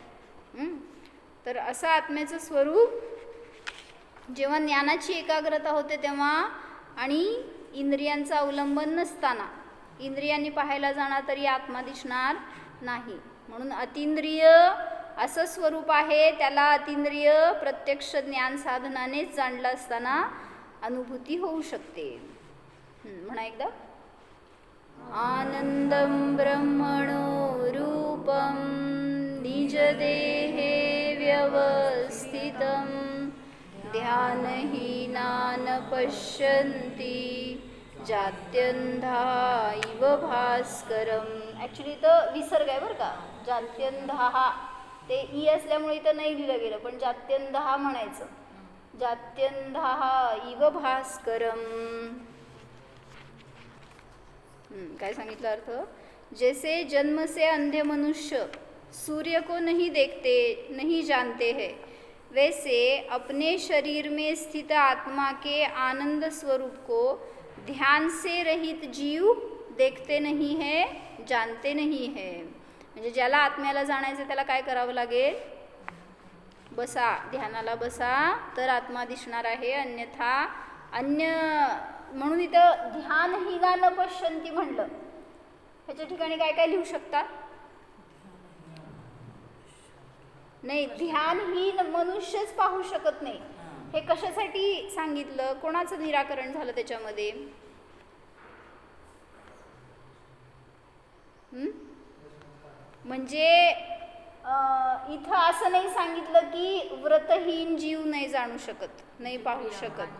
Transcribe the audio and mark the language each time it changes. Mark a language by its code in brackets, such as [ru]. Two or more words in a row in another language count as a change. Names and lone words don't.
[mr] तर असं आत्म्याचं स्वरूप जेव्हा ज्ञानाची एकाग्रता होते तेव्हा आणि इंद्रियांचं अवलंबन नसताना, इंद्रियांनी पाहायला जाणार तरी आत्मा दिसणार नाही. म्हणून अतींद्रिय असं स्वरूप आहे, त्याला अतींद्रिय प्रत्यक्ष ज्ञान साधनानेच जाणलं असताना अनुभूती होऊ शकते. म्हणा एकदा. [sa] आनंदं ब्रह्मणो रूपं निजदेहे व्यवस्थितं ध्यानहीना न पश्यन्ति जात्यंधा इव भास्करम. [mr] ॲक्च्युली इथं विसर्ग आहे बरं का, जात्यंधा ते ई असल्यामुळे इथं नाही लिहिलं गेलं, पण जात्यंधा म्हणायचं. जात्यंधा इव भास्करम. काय सांगितलं अर्थ? [hi] जैसे जन्म से अंधे मनुष्य सूर्य को नहीं देखते नहीं जानते हैं, वैसे अपने शरीर में स्थित आत्मा के आनंद स्वरूप को ध्यान से रहित जीव देखते नहीं है, जानते नहीं है. [mr] म्हणजे ज्याला आत्म्याला जाणायचं त्याला काय करावं लागेल? बसा, ध्यानाला बसा, तर आत्मा दिसणार आहे. अन्यथा म्हणून इथं [sa] ध्यानहीना न पश्यन्ति [mr] म्हणलं. ह्याच्या ठिकाणी काय काय लिहू शकता? नाही, ध्यानहीन मनुष्यच पाहू शकत नाही. हे कशासाठी सांगितलं? कोणाचं निराकरण झालं त्याच्यामध्ये? म्हणजे इथं असं नाही सांगितलं की व्रतहीन जीव नाही जाणू शकत, नाही पाहू शकत.